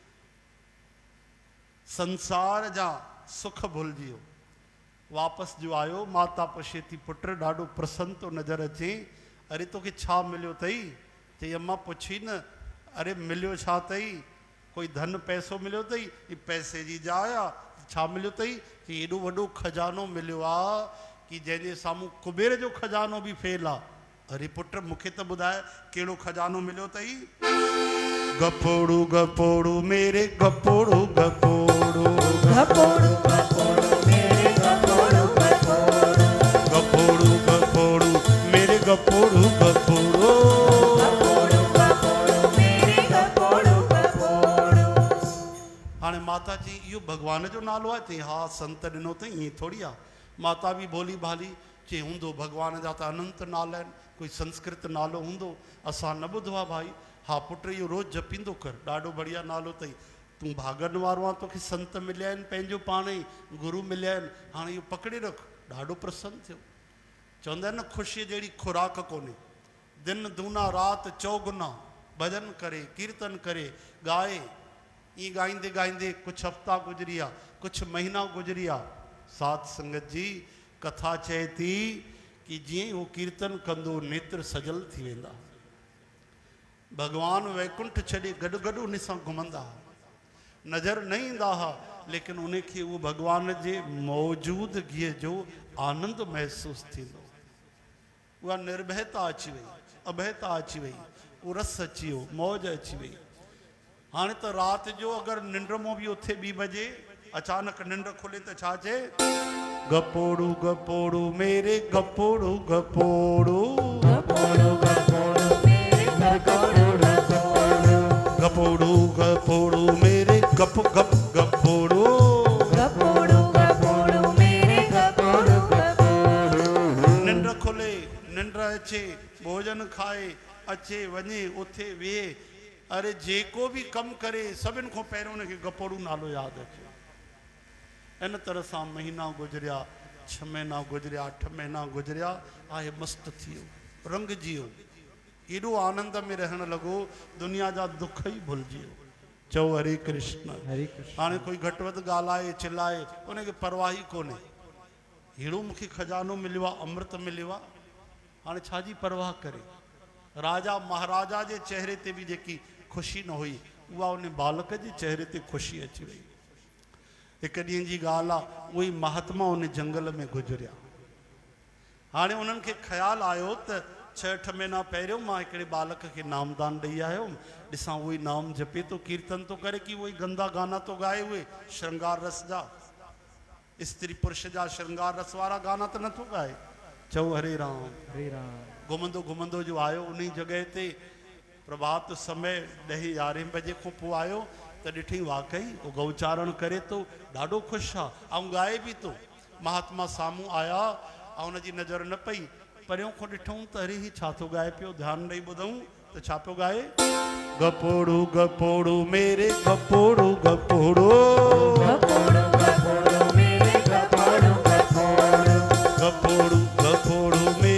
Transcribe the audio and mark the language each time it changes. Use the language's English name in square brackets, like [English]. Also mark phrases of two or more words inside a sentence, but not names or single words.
[Sindhi] संसार जा सुख भुलिजी वियो वापसि जो आयो माता पुछे थी पुट ॾाढो प्रसन्न थो नज़र अचे अरे तोखे छा मिलियो अथई चई अम्मा पुछी न अरे मिलियो छा अथई कोई धन पैसो मिलियो अथई ही पैसे जी जाइ आहे छा मिलियो अथई चई एॾो वॾो खजानो मिलियो आहे कि जंहिंजे साम्हूं कुबेर जो खजानो बि फेल आहे अरे पुट मूंखे त ॿुधाए कहिड़ो खजानो मिलियो अथई गपोड़ू गपोड़ू मेरे गपोड़ू गपोड़ू गपोड़ू गपोड़ू मेरे गपोड़ू गपोड़ू गपोड़ू गपोड़ू मेरे गपोड़ू गपोड़ो गपोड़ू गपोड़ू मेरे गपोड़ू गपोड़ू हाणे माता जी इहो भगवान जो नालो आहे चई हा संत ॾिनो अथई ईअं थोरी आहे माता बि भोली भाली चई हूंदो भगवान जा त अनंत नाला आहिनि कोई संस्कृत नालो हूंदो असां न ॿुधो आहे भाई हा पुट इहो रोज़ु जपींदो कर ॾाढो बढ़िया नालो अथई तूं भागनि वारो आहे तोखे संत मिलिया आहिनि पंहिंजो पाण ई गुरू मिलिया आहिनि हाणे इहो पकड़े रख ॾाढो प्रसन्न थियो चवंदा आहिनि न ख़ुशीअ जहिड़ी खुराक कोन्हे दिन दूना राति चौगुना भॼन करे कीर्तन करे ॻाए ईअं ॻाईंदे ॻाईंदे कुझु हफ़्ता गुज़री विया कुझु महीना गुज़री विया साध संगत जी कथा चए थी कि जीअं उहो कीर्तन कंदो नेत्र सजल थी वेंदा भगवान वैकुंठ छॾे गॾु गॾु उन सां घुमंदा नज़र न ईंदा हुआ लेकिन उनखे उहो भगवान जे मौजूदगीअ जो आनंद महसूसु थींदो उहा निर्भयता अची वई अभयता अची वई उहो रस अची वियो मौज अची वई हाणे त राति जो अगरि निंड मां बि उथे 2 बजे अचानक निंड खुले त छा चए गपोड़ू गपोड़ू मेरे गपोड़ू गपोड़ू गपोड़ू गपोड़ू मेरे गपोड़ू गपोड़ू गपोड़ू गपोड़ू मेरे गप गप गपोड़ू गपोड़ू गपोड़ू मेरे गपोड़ू गपोड़ू निंड खुले निंड अचे भोजन खाए अचे वञे उथे वेहे अरे जेको बि कमु करे सभिनि खां पहिरियों उनखे गपोड़ू नालो यादि अचे इन तरह सां महीना गुज़रिया 6 महीना गुज़रिया 8 महीना गुज़रिया आहे मस्तु थी वियो रंगजी वियो एॾो आनंद में रहण लॻो दुनिया जा दुख ई भुलिजी वियो चओ हरे कृष्ण हाणे कोई घटि वधि ॻाल्हाए चिल्लाए उनखे परवाही कोन्हे अहिड़ो मूंखे खजानो मिलियो आहे अमृत मिलियो आहे हाणे छाजी परवाह करे राजा महाराजा जे चेहरे ते बि जेकी ख़ुशी न हुई उहा उन बालक जे चेहरे ते ख़ुशी अची वई हिकु ॾींहं जी ॻाल्हि आहे उहे महात्मा उन जंगल में गुज़रिया हाणे उन्हनि खे ख़्यालु आयो त 6-8 महीना पहिरियों मां हिकिड़े बालक खे नामदान ॾेई आयो ॾिसां उहो ई नाम जपे थो कीर्तन थो करे कि उहे गंदा गाना थो ॻाए उहे श्रृंगार रस जा स्त्री पुरुष जा श्रृंगार रस वारा गाना त नथो ॻाए चओ हरे राम घुमंदो घुमंदो जो आयो उन जॻह ते प्रभात समय 10-11 बजे खां पोइ आयो त ॾिठी वाकई उहो गौचारण करे थो ॾाढो ख़ुशि आहे ऐं ॻाए बि थो महात्मा साम्हूं आया ऐं हुनजी नज़र न पई परियों खां ॾिठूं त अरे ही छा थो ॻाए पियो ध्यानु ॾेई ॿुधूं त छा पियो ॻाए गपोड़ू गपोड़ू मेरे गपोड़ू गपोड़ू गपोड़ू गपोड़ू मेरे गपोड़ू गपोड़ू गपोड़ू गपोड़ू